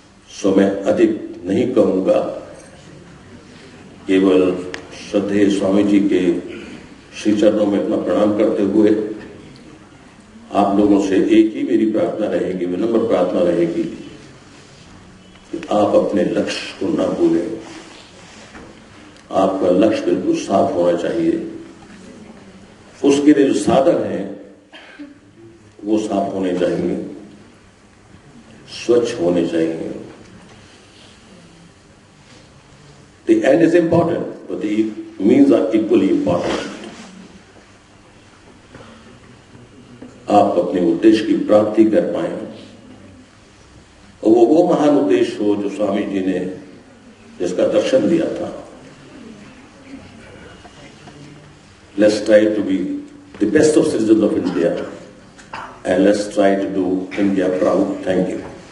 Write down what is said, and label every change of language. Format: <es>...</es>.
<hi>सो मैं अधिक नहीं कहूंगा, केवल श्रद्धेय स्वामी जी के श्री चरणों में अपना प्रणाम करते हुए आप लोगों से एक ही मेरी प्रार्थना रहेगी, विनम्र प्रार्थना रहेगी कि आप अपने लक्ष्य को ना भूलें। आपका लक्ष्य बिल्कुल साफ होना चाहिए, उसके लिए जो साधन है वो साफ होने चाहिए, स्वच्छ होने चाहिए।</hi> <en>The end is important, but the means are equally important.</en> <hi>आप अपने उद्देश्य की प्राप्ति कर पाए और वो महान उद्देश्य हो जो स्वामी जी ने जिसका दर्शन दिया था।</hi> <en>Let's try to be the best of citizens of India and let's try to do India proud. Thank you.</en>